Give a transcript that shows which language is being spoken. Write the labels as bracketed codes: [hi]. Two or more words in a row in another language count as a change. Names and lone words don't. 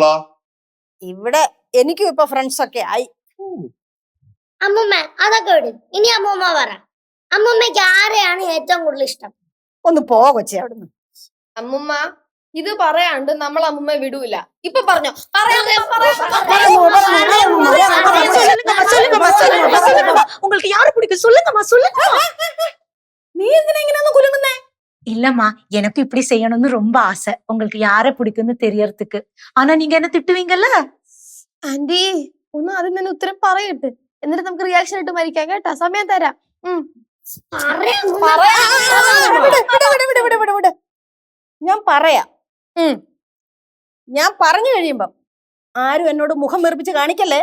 [ml] ഇവിടെ എനിക്കും ഇപ്പൊ ഫ്രണ്ട്സ് ഒക്കെ ആയി. അമ്മൂമ്മ അതൊക്കെ വിടും. ഇനി അമ്മൂമ്മ പറ, അമ്മൂമ്മക്ക് ആരെയാണ് ഏറ്റവും കൂടുതൽ ഇഷ്ടം? ഒന്ന് പോ കൊച്ചേ അവിടുന്ന്. അമ്മുമ്മ ഇത് പറയാണ്ട് നമ്മൾ അമ്മുമ്മ വിടൂല. ഇപ്പൊ പറഞ്ഞോ? [ta] உங்களுக்கு யாரு பிடிக்கும் சொல்லுங்கம்மா, சொல்லுங்கம்மா. [ml] നീ എന്തിനാ ഇങ്ങനെ കുലുങ്ങുന്നേ? [ta] இல்லம்மா, எனக்கு இப்படி செய்யணும்னு ரொம்ப ஆசை. உங்களுக்கு யாரை பிடிக்கும்னு தெரியறதுக்கு. ஆனா நீங்க என்ன திட்டுவீங்கல்ல? [ml] ആന്റി ഒന്ന് ആദ്യം തന്നെ ഉത്തരം പറയട്ടെ, എന്നിട്ട് നമുക്ക് റിയാക്ഷൻ ഇട്ട് മരിക്കാം കേട്ടാ. സമയം തരാം. ഞാൻ പറയാം. ഞാൻ പറഞ്ഞു കഴിയുമ്പം ആരും എന്നോട് മുഖം വെറുപ്പിച്ച് കാണിക്കല്ലേ.